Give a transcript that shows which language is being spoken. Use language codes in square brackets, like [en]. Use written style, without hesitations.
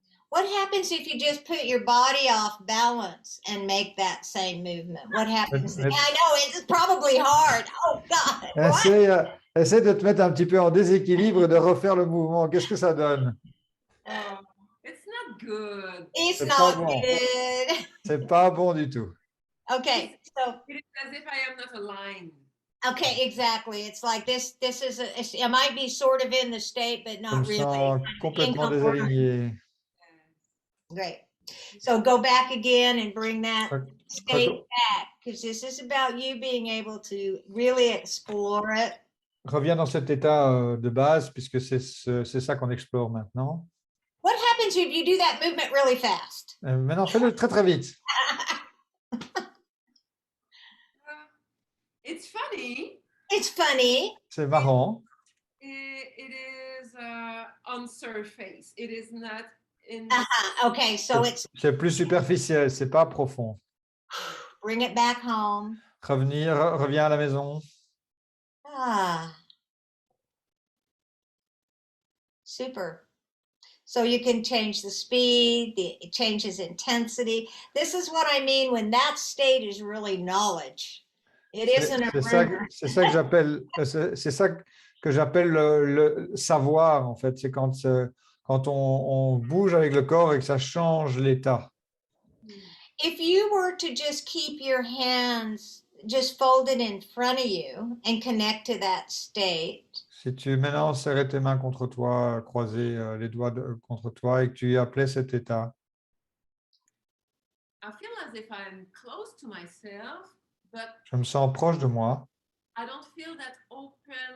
[en] What happens if you just put your body off balance and make that same movement? What happens? I know it's probably hard. Oh God. [fr] Essaie de te mettre un petit peu en déséquilibre et de refaire le mouvement. Qu'est-ce que ça donne? [en] It's not good. It's not good. [fr] C'est pas bon du tout. [en] Okay, so it is as if I am not aligned. Okay, exactly. It's like this is it might be sort of in the state, but not really. [fr] Je me sens complètement désaligné. [en] Great. So go back again and bring that state back, because this is about you being able to really explore it. [fr] Reviens dans cet état de base, puisque c'est ça qu'on explore maintenant. [en] What happens if you do that movement really fast? [fr] Maintenant, fais-le très très vite. [en] It's funny. It's funny. [fr] C'est marrant. [en] It is on surface. It is not in. Okay, so [fr] c'est plus superficiel, c'est pas profond. [en] Bring it back home. [fr] Reviens à la maison. [en] Super. So you can change the speed, it changes intensity. This is what I mean when that state is really knowledge. It isn't [fr] c'est ça que j'appelle le savoir, en fait. C'est quand on bouge avec le corps et que ça change l'état. [en] If you were to just keep your hands just folded in front of you and connect to that state. [fr] Si tu maintenant serrais tes mains contre toi, croiser les doigts contre toi et que tu appelais cet état. [en] I feel as if I'm close to myself, but [fr] je me sens proche de moi. [en] I don't feel that openness.